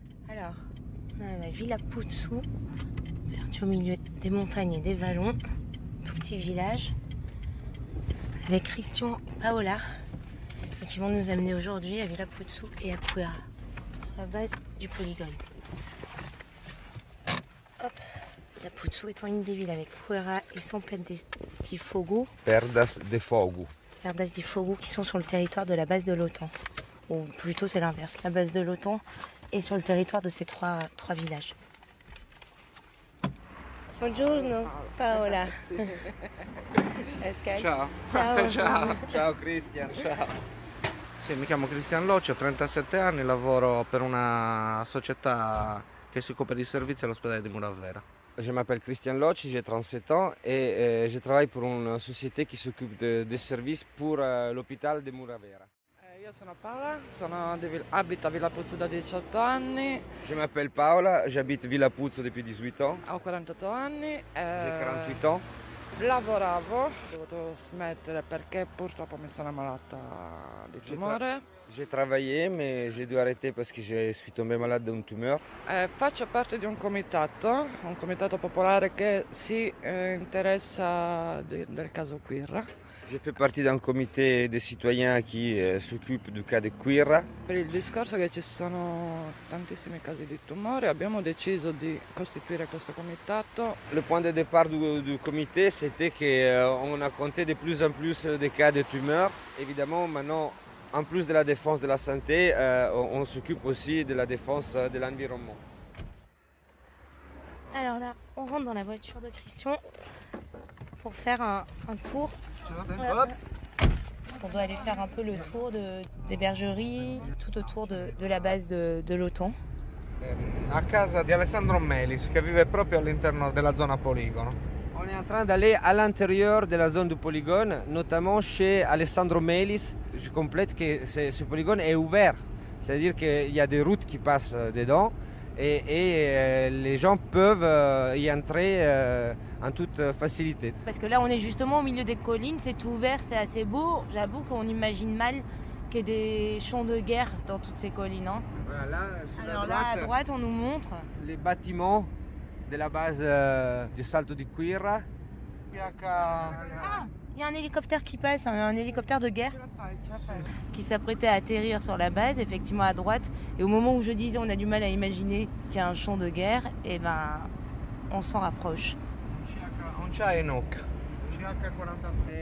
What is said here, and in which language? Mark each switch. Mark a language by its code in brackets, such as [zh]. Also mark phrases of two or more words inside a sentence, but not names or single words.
[fr] Alors, on a la Villa Puzzu, perdu au milieu des montagnes et des vallons, tout petit village, avec Christian et Paola, et qui vont nous amener aujourd'hui à Villa Puzzu et à Quirra, sur la base du polygone. Hop, Villa Puzzu étant une des villes avec Quirra et San Perdas di Fogo. Perdas de Fogo. Perdas di Fogo qui sont sur le territoire de la base de l'OTAN. Ou plutôt c'est l'inverse, la base de l'OTAN est sur le territoire de ces trois villages. [it] Buongiorno Paola. Pascal. Ciao. Ciao. Ciao. Ciao Christian, ciao. Sì, mi chiamo Cristian Locci, ho 37 anni, lavoro per una società che si occupa di servizi all'ospedale di Muravera. [fr] Je m'appelle Christian Locci, j'ai 37 ans et je travaille pour une société qui s'occupe des services pour l'hôpital de Muravera. [it] Io sono Paola, abito a Villa Puzzu da 18 anni. [fr] Je m'appelle Paola, j'habite Villa Puzzu depuis 18 ans. [it] Ho 48 anni. [fr] J'ai 48 ans. [it] Lavoravo, ho dovuto smettere perché purtroppo mi sono ammalata di tumore. [fr] J'ai travaillé mais j'ai dû arrêter parce que je suis tombé malade d'un tumeur. [it] Faccio parte di un comitato popolare che si interessa del caso Quirra. [fr] Je fais partie d'un comité de citoyens qui s'occupe du cas de Quirra. [it] Per il discorso che ci sono tantissimi casi di tumore abbiamo deciso di costituire questo comitato. [fr] Le point de départ du comité, c'était qu'on a compté de plus en plus de cas de tumeurs. Évidemment, maintenant, en plus de la défense de la santé, on s'occupe aussi de la défense de l'environnement. Alors là, on rentre dans la voiture de Christian pour faire un tour. Parce qu'on doit aller faire un peu le tour des bergeries, tout autour de la base de l'OTAN. [it] A casa di Alessandro Melis che vive proprio all'interno della zona poligono. [fr] On est en train d'aller à l'intérieur de la zone du polygone, notamment chez Alessandro Melis. Je complète que ce polygone est ouvert, c'est-à-dire qu'il y a des routes qui passent dedans et les gens peuvent y entrer en toute facilité. Parce que là, on est justement au milieu des collines, c'est tout vert, c'est assez beau. J'avoue qu'on imagine mal qu'il y ait des champs de guerre dans toutes ces collines. Hein. Voilà, sur Alors la droite, là, à droite, on nous montre les bâtiments de la base du Salto di Quirra. Ah, il y a un hélicoptère qui passe, un hélicoptère de guerre qui s'apprêtait à atterrir sur la base, effectivement à droite. Et au moment où je disais on a du mal à imaginer qu'il y a un champ de guerre, et ben on s'en rapproche. On c'ha Enoch. CH-47.